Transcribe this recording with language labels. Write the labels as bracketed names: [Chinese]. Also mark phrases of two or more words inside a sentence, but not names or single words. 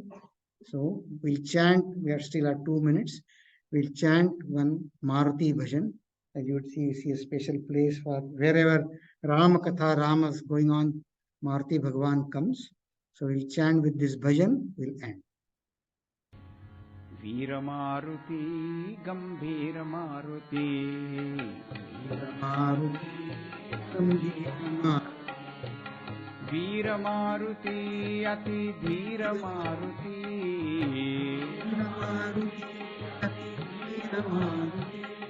[English] So we'll chant, we are still at 2 minutes. We'll chant one Maruti Bhajan. As you would see a special place for wherever Rama Katha, Rama is going on, Maruti Bhagwan comes. So we'll chant with this bhajan, we'll end. [Marathi] वीरमारुती, गंभीरमारुती, वीरमारुती, गंभीरमारुती, वीरमारुती, अति धीरमारुती, वीरमारुती, अति वीरमारुती,